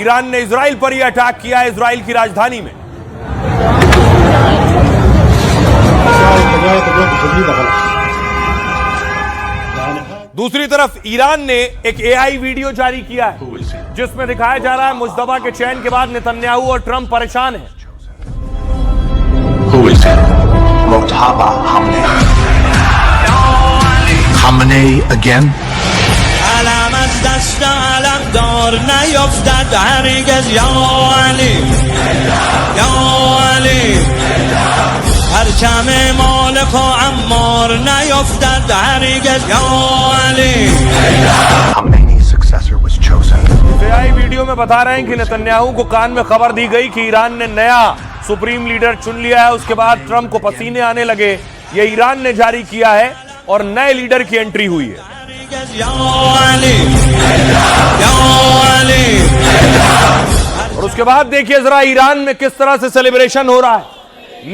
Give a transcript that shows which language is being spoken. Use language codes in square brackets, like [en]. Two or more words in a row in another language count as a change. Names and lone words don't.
[hi] ईरान ने इजराइल पर ही अटैक किया है, इजराइल की राजधानी में। दूसरी तरफ ईरान ने एक एआई वीडियो जारी किया है जिसमें दिखाया जा रहा है मुश्तबा के चयन के बाद नेतन्याहू और ट्रंप परेशान हैं। [en] Khamenei again. [fa] علم از دست علم دار نیفتد هرگز یا علی یا علی پرچم مالک و عمار نیفتد هرگز یا علی [en] Khamenei's successor was chosen. [hi] एआई वीडियो में बता रहे हैं कि नेतन्याहू को कान में खबर दी गई कि ईरान ने नया सुप्रीम लीडर चुन लिया है। उसके बाद ट्रंप को पसीने आने लगे। यह ईरान ने जारी किया है और नए लीडर की एंट्री हुई है। और उसके बाद देखिए जरा ईरान में किस तरह से सेलिब्रेशन हो रहा है।